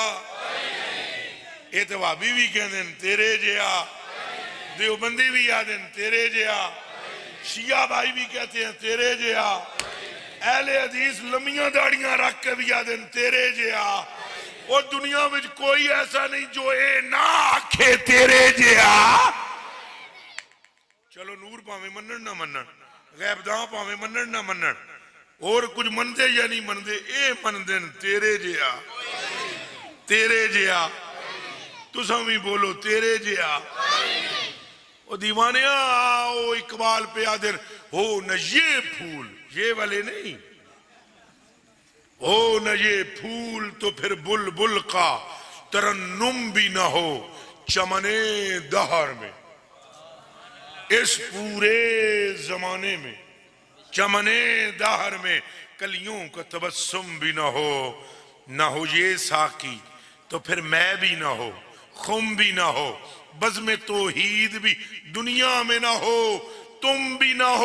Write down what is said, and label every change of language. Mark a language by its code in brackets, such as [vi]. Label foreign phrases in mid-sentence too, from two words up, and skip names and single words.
[ur] یہ تو وہابی بھی کہہ دیں تیرے جیا دیوبندی بھی یاد ہیں تیرے جیا شیعہ بھائی بھی کہتے ہیں تیرے جیا اہل حدیث [pa] لمیاں داڑیاں رکھ کے [ur] بھی یاد ہیں تیرے جیا. اور دنیا میں کوئی ایسا نہیں جو [pa] اے نہ آکھے تیرے جیا. چلو نور پاویں منن نہ منن غیب داں پاویں منن نہ منن اور کچھ مندے یا نہیں مندے اے مندن تیرے جیا تیرے جیا. تساں بھی بولو تیرے جیا. او دیوانیاں [ur] او اقبال پہ آدر ہو نہ یہ پھول یہ والے نہیں ہو نہ یہ پھول تو پھر بلبل کا ترنم بھی نہ ہو چمنے دہر میں. اس پورے زمانے میں چمنے دہر میں کلیوں کا تبسم بھی نہ ہو یہ ساقی تو پھر میں بھی نہ ہو خم بھی نہ ہو بزم توحید بھی دنیا میں نہ ہو تم بھی نہ ہو.